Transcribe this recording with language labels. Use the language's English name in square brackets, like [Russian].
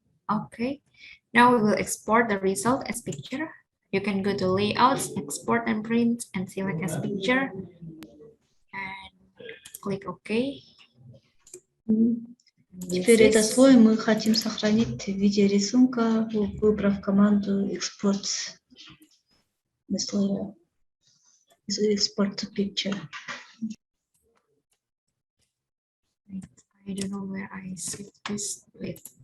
[English] Okay, now we will export the result as picture. You can go to layouts, export and print, and select as picture, and click OK. [Russian] Теперь этот слой мы хотим сохранить в виде рисунка, выбрав команду Export слоя, Export to Picture. [English] I don't know where I set this with.